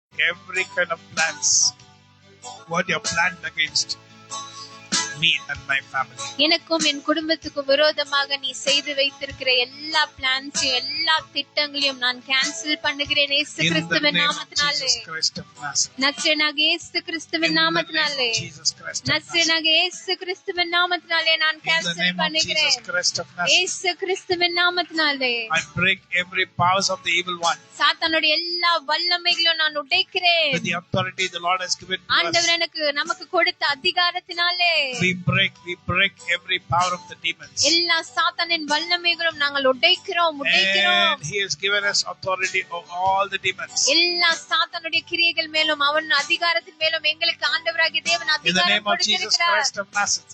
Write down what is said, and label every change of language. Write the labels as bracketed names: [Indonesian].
[English] Every kind of plans what you have planned against me and my family. [Tamil] எனக்கும் என் குடும்பத்துக்கும் விரோதமாக நீ செய்து வைத்திருக்கிற எல்லா பிளான்ஸையும் எல்லா திட்டங்களையும் நான் கேன்சல் பண்ணுகிறேன் இயேசு கிறிஸ்துவின் நாமத்தினாலே. நசரேயனாகிய இயேசு கிறிஸ்துவின் நாமத்தினாலே. நசரேயனாகிய இயேசு கிறிஸ்துவின் நாமத்தினாலே நான் கேன்சல் பண்ணுகிறேன் இயேசு கிறிஸ்துவின் நாமத்தினாலே. [English] I break every powers of the evil one. [Tamil] சாத்தானுடைய எல்லா வல்லமைகளையும் நான் உடைக்கிறேன். [English] With the authority the Lord has given to us. [Tamil] ஆண்டவர் நமக்கு கொடுத்த அதிகாரத்தினாலே [English] we break every power of the demons. [Tamil] எல்லா சாத்தானின் வல்லமைகளும் நாங்கள் உடைக்கிறோம். [English] And He has given us authority over all the demons. [Tamil] எல்லா சாத்தானுடைய கிரியைகள் மேலும் அவன் அதிகாரத்தின் மேலும் எங்களுக்கு ஆண்டவராகிய தேவன் அதிகாரம் கொடுத்திருக்கிறார்.